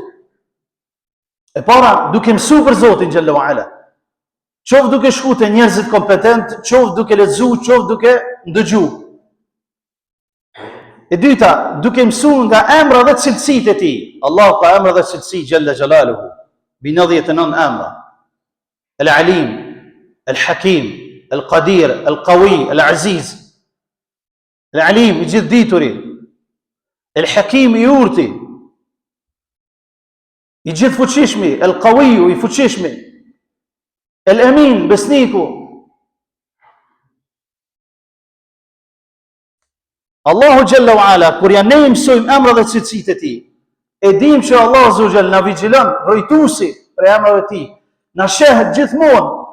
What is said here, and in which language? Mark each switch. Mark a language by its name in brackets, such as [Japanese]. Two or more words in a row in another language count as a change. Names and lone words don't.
[Albanian] E para, duke mësu për Zotin [Arabic] جل وعلا, [Albanian] qoftë duke shku te njerëzit kompetent, qoftë duke lexu, qoftë duke ndëgju. E dyta, duke mësu nga emra dhe cilësitë e Tij. Allah ka emra dhe cilësi [Arabic] جل جلاله, [Albanian] bi 99 emra. El-Alim, El-Hakim, El-Qadir, El-Qawi, El-Aziz. El-Alim, I gjithë dituri. El-Hakim, I urti. I gjithë fuqishmi. El-Qawi, I fuqishmi. El-Amin, besniku. [Arabic] الله جل وعلا, [Albanian] kur ja ne mësojmë emra dhe cilësitë e Tij, e dim që [Arabic] الله عز وجل [Albanian] na vigjilon, rojtuesi për emrat e Tij, na sheh gjithmonë.